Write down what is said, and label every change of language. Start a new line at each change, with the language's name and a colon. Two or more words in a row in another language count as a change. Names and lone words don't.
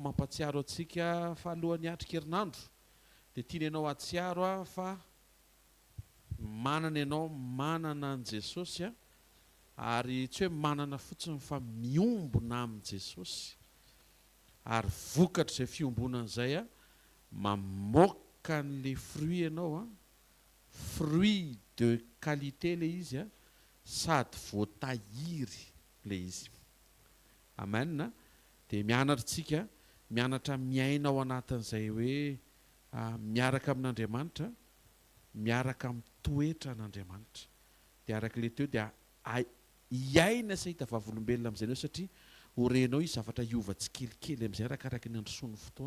Malagasy: mampatsiaro antsika fa alohan'ny atrikerinandro dia tiany ianao atsiaro fa manana ianao manana an' Jesosy ary tsy hoe manana fotsiny fa miombona amin' Jesosy ary vokatra izay fiombonan'izay mamoaka n'le fruit ianao
French: fruit de qualité
Malagasy: le izy sady voatahiry le izy. Amen. Dia mianatritsika mianatra miaina ao anatin'izay hoe miaraka amin'Andriamanitra, miaraka amin'ny toetra an'Andriamanitra. Dia araka le teo dia iaina sa hita vavolombelona amin'izay anao satria orenao izy zavatra iova tsy kelikely amin'izay arakaraka ny androsoany fotoana.